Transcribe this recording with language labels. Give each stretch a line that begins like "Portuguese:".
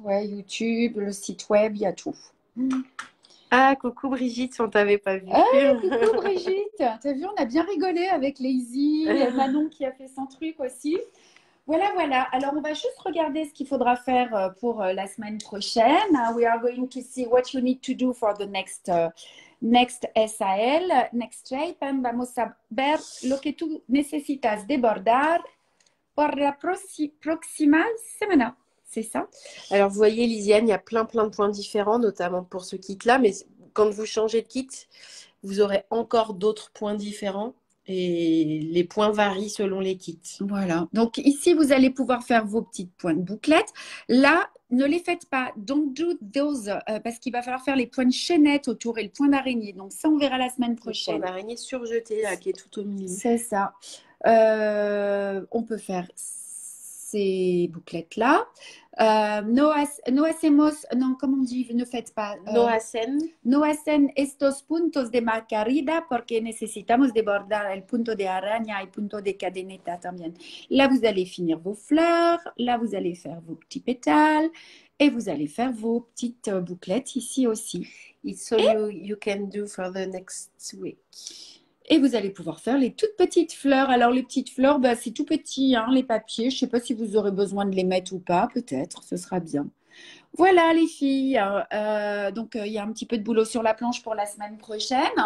French: ouais, YouTube, le site web, il y a tout. Ah, coucou Brigitte, si on t'avait pas vue. Ah, coucou Brigitte. T'as vu, on a bien rigolé avec Lazy, Manon qui a fait son truc aussi. Voilà, voilà. Alors, on va juste regarder ce qu'il faudra faire pour la semaine prochaine.
English: We are going to see what you need to do for the next SAL, next shape.
Spanish: And vamos a ver lo que tú necesitas de bordar por la próxima semana.
French: C'est ça? Alors, vous voyez, Lisiane, il y a plein de points différents, notamment pour ce kit-là. Mais quand vous changez de kit, vous aurez encore d'autres points différents. Et les points varient selon les kits. Voilà. Donc ici, vous allez pouvoir faire vos petites pointes bouclettes. Là, ne les faites pas.
English: Don't do those
French: parce qu'il va falloir faire les points de chaînette autour et le point d'araignée. Donc ça, on verra la semaine Le point prochaine. d'araignée surjeté, là, qui est tout au milieu. C'est ça. On peut faire ces bouclettes-là.
Spanish: No hacemos,
French: non, comment on dit, ne faites pas.
Spanish: No hacen. No hacen estos puntos de margarida porque necesitamos de bordar el punto de araña y punto de cadeneta también.
French: Là, vous allez finir vos fleurs. Là, vous allez faire vos petits pétales. Et vous allez faire vos petites bouclettes ici aussi.
English: It's all you can do for the next week.
French: Et vous allez pouvoir faire les toutes petites fleurs. Alors, les petites fleurs, bah, c'est tout petit, hein, les papiers. Je ne sais pas si vous aurez besoin de les mettre ou pas. Peut-être, ce sera bien. Voilà, les filles. Donc, il y a un petit peu de boulot sur la planche pour la semaine prochaine.